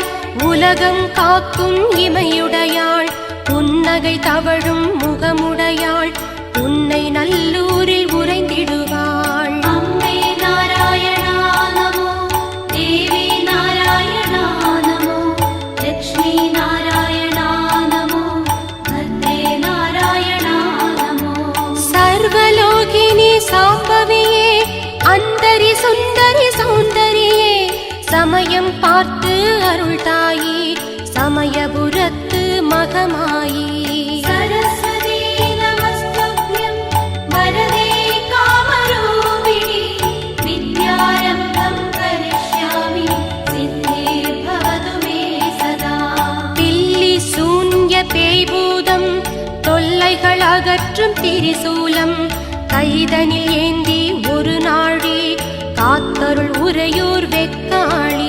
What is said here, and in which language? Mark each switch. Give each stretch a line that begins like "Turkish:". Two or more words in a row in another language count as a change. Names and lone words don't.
Tamil: உலகம் காக்கும் இமையுடையாள், புன்னகை தவழும் முகமுடையாள் உன்னை நல்லூரில் உறைந்திடுவாள்.
Sanskrit: अम्बे नारायणा नमो, देवी नारायणा नमो, लक्ष्मी नारायणा नमो, भद्रे नारायणा नमो।
Tamil: சர்வலோகினி சாம்பவியே, அந்தரி சுந்தரி சௌந்தரியே, சமயம் பார்த்து அருள் தாயி சமயபுரத்து மகமாயி.
Sanskrit: सरस्वती नमस्तुभ्यं वरदे कामरूपिणी विद्यारम्भं करिष्यामि सिद्धिर्भवतु मे सदा।
Tamil: பில்லி சூன்ய பேய்பூதம் தொல்லைகள் அகற்றும் திரிசூலம், கைதனில் ஏந்தி ஒரு நாழி காத்தருள் உறையூர் வெக்காளி.